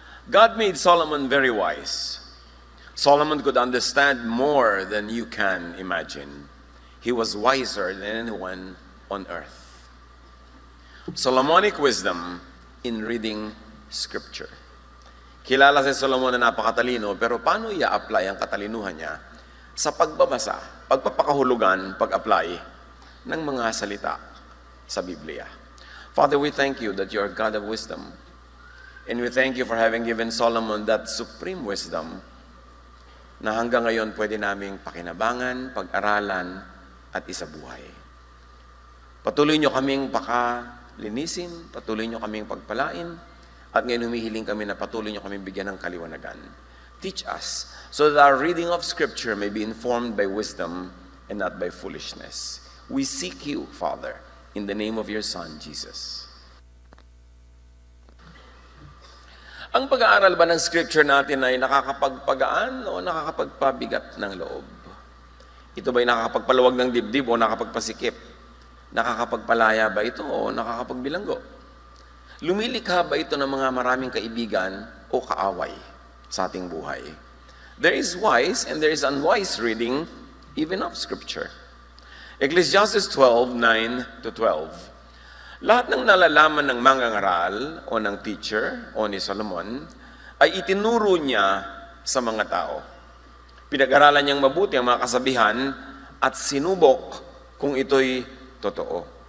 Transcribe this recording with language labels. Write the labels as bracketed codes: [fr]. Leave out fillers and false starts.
[en] God made Solomon very wise. Solomon could understand more than you can imagine. He was wiser than anyone on earth. Solomonic wisdom in reading Scripture. [tl] Kilala si Solomon na napakatalino, pero paano i-apply ang katalinuhan niya sa pagbabasa, pagpapakahulugan, pag-apply ng mga salita sa Biblia? [en] Father, we thank you that you are God of wisdom. And we thank you for having given Solomon that supreme wisdom [tl] na hanggang ngayon pwede naming pakinabangan, pag-aralan, at isabuhay. Patuloy nyo kaming pakalinisin, patuloy nyo kaming pagpalain, at ngayon humihiling kami na patuloy nyo kaming bigyan ng kaliwanagan. [en] Teach us so that our reading of Scripture may be informed by wisdom and not by foolishness. We seek you, Father, in the name of your Son, Jesus. [tl] Ang pag-aaral ba ng Scripture natin ay nakakapagpagaan o nakakapagpabigat ng loob? Ito ba'y nakakapagpaluwag ng dibdib o nakakapagpasikip? Nakakapagpalaya ba ito o nakakapagbilanggo? Lumilikha ba ito ng mga maraming kaibigan o kaaway sa ating buhay? [en] There is wise and there is unwise reading even of Scripture. Ecclesiastes 12:9 to 12. [tl] Lahat ng nalalaman ng mangangaral o ng teacher o ni Solomon ay itinuro niya sa mga tao. Pinag-aralan niyang mabuti ang mga kasabihan at sinubok kung ito'y totoo.